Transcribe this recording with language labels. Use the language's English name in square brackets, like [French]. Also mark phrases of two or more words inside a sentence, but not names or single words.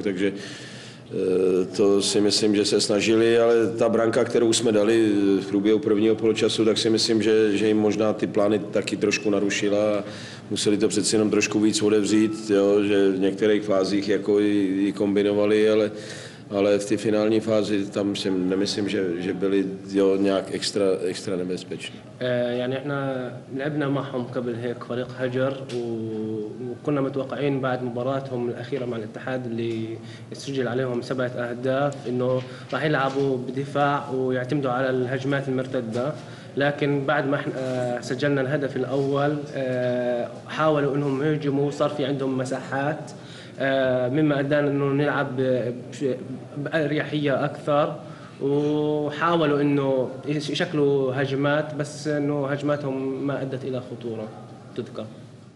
[Czech] takže to si myslím, že se snažili, ale ta branka, kterou jsme dali v průběhu prvního poločasu, tak si myslím, že jim možná ty plány taky trošku narušila a museli to přeci jenom trošku víc odevřít, jo, že v některých fázích jako i kombinovali, ale v té finální fázi tam si nemyslím, že byli nějak extra nebezpeční. [Arabic] يعني احنا لعبنا معهم قبل هيك فريق هجر وكنا متوقعين بعد مباراتهم الأخيرة مع الاتحاد اللي يسجل عليهم 7 أهداف إنه راح يلعبوا بدفاع ويعتمدوا على الهجمات المرتدة، لكن بعد ما احنا سجلنا الهدف الأول حاولوا إنهم يهجموا، صار في عندهم مساحات مما أدانا إنه نلعب بأريحية أكثر، وحاولوا إنه يشكلوا هجمات، بس إنه هجماتهم ما أدت إلى خطورة تذكر.